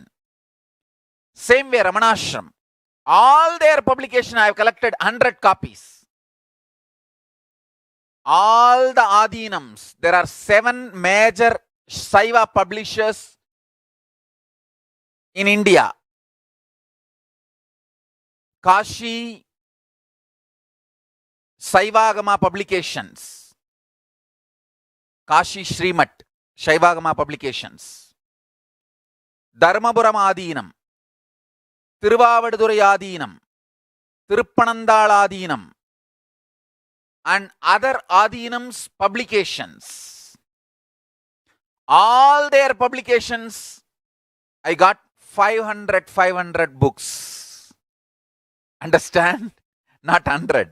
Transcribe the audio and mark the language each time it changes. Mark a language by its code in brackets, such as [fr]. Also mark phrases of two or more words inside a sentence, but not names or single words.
[en] Same way Ramanashram. All their publication I have collected 100 copies. All the Adinams, there are 7 major Saiva publishers in India. Kashi Saivagama Publications, Kashi Srimat Shaivagama Publications, Dharmapuram Adinam, Tiruvavadurai Adinam, Tiruppanandal Adinam, and other Adinams publications. All their publications, I got 500 books. Understand? Not 100.